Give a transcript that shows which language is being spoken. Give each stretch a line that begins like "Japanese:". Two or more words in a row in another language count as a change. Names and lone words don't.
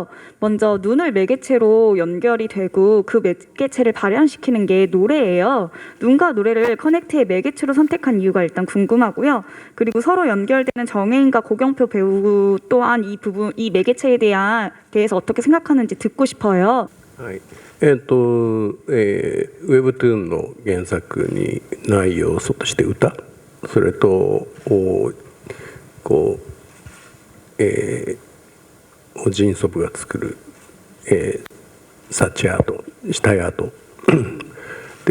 Korean: 먼저 눈을 매개체로 연결이 되고 그 매개체를 발현시키는 게 노래예요. 눈과 노래를 커넥트의 매개체로 선택한 이유가 일단 궁금하고요. 그리고 서로 연결되는 정혜인과 고경표 배우 또한 이 매개체에 대해서 어떻게 생각하는지 듣고 싶어요.
Japanese: ウェブトゥーンの原作にない要素として歌、それとオジンソブが作る、サッチアート、死体アートって